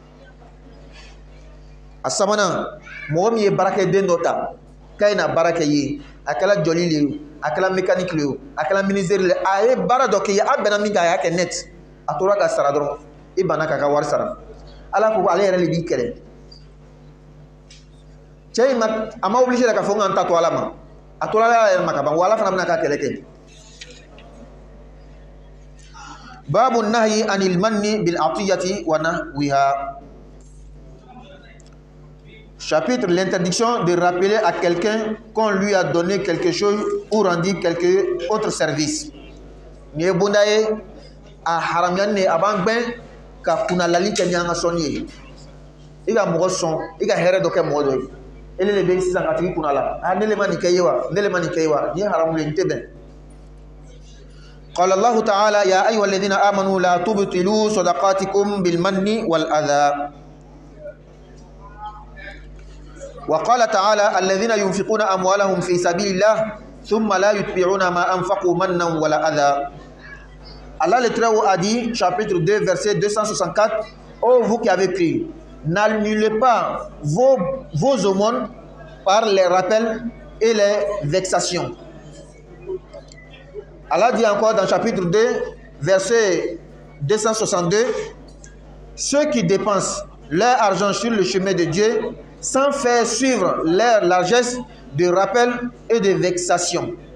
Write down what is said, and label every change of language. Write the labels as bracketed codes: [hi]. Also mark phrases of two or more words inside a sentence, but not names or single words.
[bm] A sabanan mɔgɔ min ye baarakɛden dɔ ta k'a ye na baara kɛ ye a kɛra jɔli le ye a kɛra mécanique le ye a kɛra ministère le a ye baara dɔ kɛ ye a bɛnna min kan a y'a kɛ net a tora ka sara dɔrɔn i banna k'a ka wari sara ala ko ale yɛrɛ de b'i kɛlɛ. Cɛ in a ma obligé k'a fɔ n ka n ta to ala ma a tora ala yɛrɛ ma ka ban wa ala fana bɛna k'a kɛlɛ kɛ. [ar] باب النهي عن المن بالعطية ونحوها. [fr] Chapitre l'interdiction de rappeler à quelqu'un qu'on lui a donné quelque chose ou rendu quelque autre service. [bm] Ni bondaye a haramian ne abangben ka kunalali kɛ ni an ka sɔnni ye. I ka mɔgɔ sɔn i ka hɛrɛ dɔ kɛ mɔgɔ dɔ ye. Ele le bɛ sisan ka tigi kunna la ne le ma nin kɛ ye wa ne le ma nin kɛ ye wa ni ye haramu le n tɛ bɛn. [ar] قال الله تعالى يا أيها الذين آمنوا لا تبطلوا صدقاتكم بالمن والأذى. وقال تعالى الذين ينفقون أموالهم في سبيل الله ثم لا يتبعون ما أنفقوا منا ولا أذى. [fr] Allah le Très-Haut a dit, chapitre 2, verset 264, ô vous qui avez cru, n'annulez pas vos aumônes par les rappels et les vexations. Allah dit encore dans chapitre 2, verset 262, ceux qui dépensent leur argent sur le chemin de Dieu sans faire suivre leur largesse de rappel et de vexation.